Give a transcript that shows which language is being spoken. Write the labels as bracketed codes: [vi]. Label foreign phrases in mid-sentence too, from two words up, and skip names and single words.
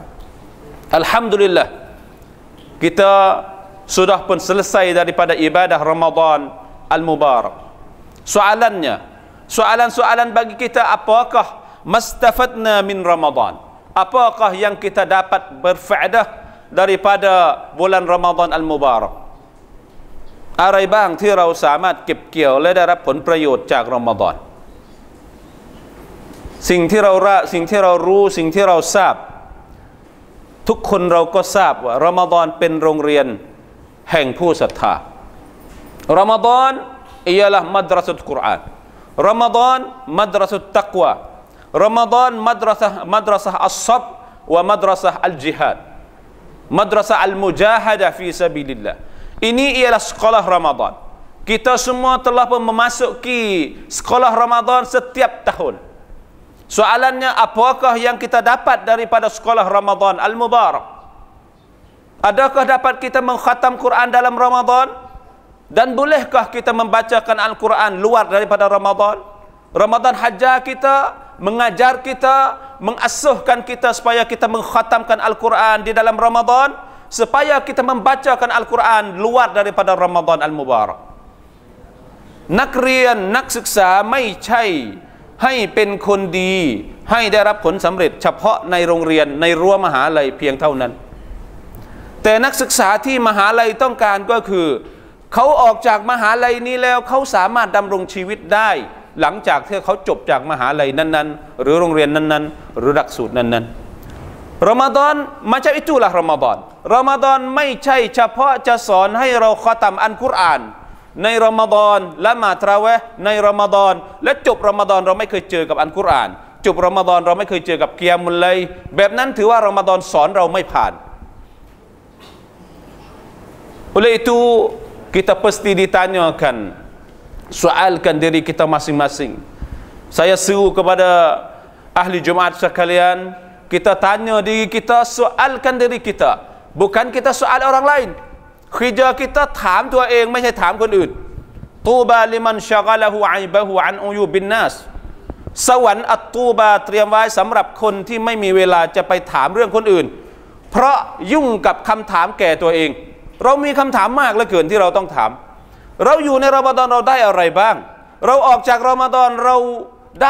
[ms] Alhamdulillah, kita sudah pun selesai daripada ibadah Ramadan al-Mubarak. Soalan bagi kita, apakah [ar] ما استفدنا من [ms] Ramadan? Apakah yang kita dapat berfaedah daripada bulan Ramadan al-Mubarak? [th] อะไรบ้างที่เราสามารถเก็บเกี่ยวและได้รับผลประโยชน์จากรอมฎอน สิ่งที่เรารู้สิ่งที่เราทราบ ทุกคนเราก็ทราบว่ารอมฎอนเป็นโรงเรียนแห่งผู้ศรัทธา [ms] Ramadan ialah madrasah Quran. Ramadan madrasah taqwa. Ramadan madrasah [ar] الصبر ومدرسة الجهاد. مدرسة المجاهدة في سبيل الله. [ms] Ini ialah sekolah Ramadan. Kita semua telah pun memasuki sekolah Ramadan setiap tahun. Soalannya, apakah yang kita dapat daripada sekolah Ramadan al-mubarak? Adakah dapat kita mengkhatam Quran dalam Ramadan? Dan bolehkah kita membacakan Al-Quran luar daripada Ramadan? Ramadan hajar kita, mengajar kita, mengasuhkan kita supaya kita mengkhatamkan Al-Quran di dalam Ramadan, supaya kita membacakan Al-Quran luar daripada Ramadan al-mubarak. [th] นักเรียนนักศึกษาไม่ใช่ให้เป็นคนดีให้ได้รับผลสำเร็จเฉพาะในโรงเรียนในรั้วมหาลัยเพียงเท่านั้นแต่นักศึกษาที่มหาลัยต้อง การก็คือเขาออกจากมหาลัยนี้แล้วเขาสามารถดำรงชีวิตได้หลังจากที่เขาจบจากมหาลัยนั้น ๆหรือโรงเรียนนั้นๆหรือหลักสูตรนั้นๆรอมฎอน [ms] macam itulah [th] รอมฎอนรอมฎอนไม่ใช่เฉพาะจะสอนให้เราคอตัมอัลกุรอานในรอมฎอนละหมาดตะเราะเวห์ในรอมฎอนและจบรอมฎอนเราไม่เคยเจอกับอัลกุรอานจบรอมฎอนเราไม่เคยเจอกับกิยามุลไลล์แบบนั้นถือว่ารอมฎอนสอนเราไม่ผ่าน [ms] oleh itu kita pasti ditanyakan, soalkan diri kita masing-masing. Saya seru kepada ahli Jumaat sekalian, kita tanya diri kita, soalkan diri kita, bukan kita soal orang lain. Kerja kita [th] ถามตัวเองไม่ใช่ถามคนอื่น [ar] طوبى لمن شغله عيبه عن عيوب الناس [th] สวรรค์อัตตูบาเตรียมไว้สำหรับคนที่ไม่มีเวลาจะไปถามเรื่องคนอื่นเพราะยุ่งกับคำถามแก่ตัวเองเรามีคำถามมากเหลือเกินที่เราต้องถามเราอยู่ในรอมฎอนเราได้อะไรบ้างเราออกจากรอมฎอนเราได้